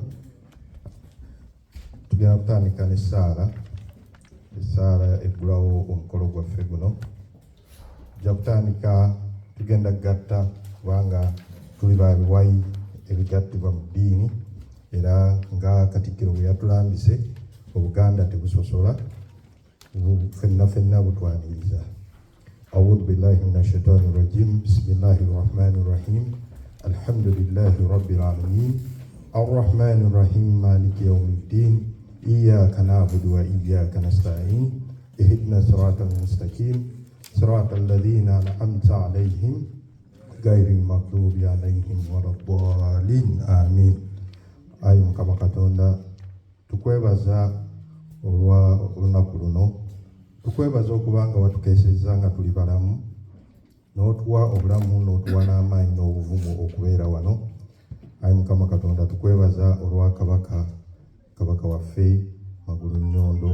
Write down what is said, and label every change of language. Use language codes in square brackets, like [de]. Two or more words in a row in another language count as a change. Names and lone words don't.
[lg] Tugenda kutandika n'essaala eggulawo omukolo gwaffe guno. Tujja kutandika tugenda gatta kubanga tuli ba biwayi ebigattibwa mu ddiini, era nga Katikkiro bwe yatulambise Obuganda tebusosola, ffenna butwaniriza. [ar] أعوذ بالله من الشيطان الرجيم. بسم الله الرحمن الرحيم. الحمد لله رب العالمين. الرحمن الرحيم. مالك يوم الدين. إياك نعبد وإياك نستعين. اهدنا الصراط المستقيم. صراط الذين أنعمت عليهم غير المغضوب عليهم ولا الضالين. Amin. [lg] Ayi Mukama Katonda, tukwebaza olwa olunaku luno. Tukwebaza okuba nga watukeesezza nga tuli balamu, n'otuwa obulamu n'otuwa n'amaanyi n'obuvumu okubeera wano. Ayi Mukama Katonda, tukwebaza olwa kabaka waffe Magulu Nnyondo.